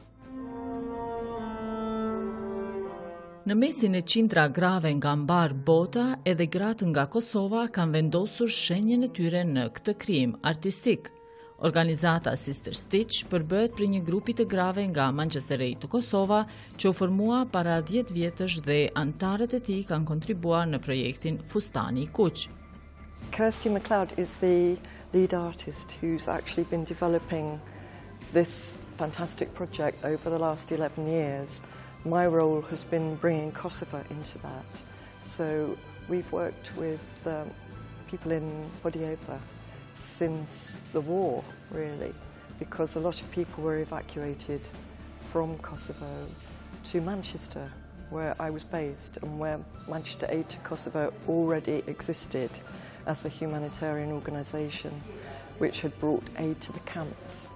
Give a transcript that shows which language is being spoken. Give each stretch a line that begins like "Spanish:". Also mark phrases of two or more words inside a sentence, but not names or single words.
Albanian: Në mesin e qindra grave nga mbar bota, edhe gratë nga Kosova kanë vendosur shenjën e tyre në këtë krijim artistik. Organizata Sister Stitch përbëhet për një grupi të grave nga Manchester të Kosova që u formua para 10 vjetësh dhe antarët e tij kanë kontribuar në projektin Fustani i Kuq.
English: Kristie Macleod is the lead artist who's actually been developing this fantastic project over the last 11 years. My role has been bringing Kosovo into that. So we've worked with people in Bodojeva since the war, really, because a lot of people were evacuated from Kosovo to Manchester, where I was based, and where Manchester Aid to Kosovo already existed as a humanitarian organisation which had brought aid to the camps.